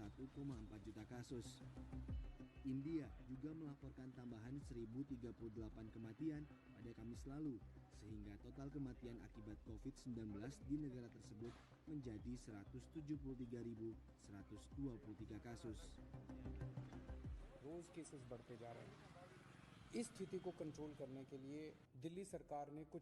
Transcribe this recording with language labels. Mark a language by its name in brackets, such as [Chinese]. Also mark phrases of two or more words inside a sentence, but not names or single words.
[Indonesian] India juga melaporkan tambahan 1038 kematian pada Kamis lalu, sehingga total kematian akibat COVID-19 di negara tersebut menjadi 173.123 kasus. [Hindi] रोज केसेस बढ़ते जा रहे हैं। इस स्थिति को कंट्रोल करने के लिए दिल्ली सरकार ने कुछ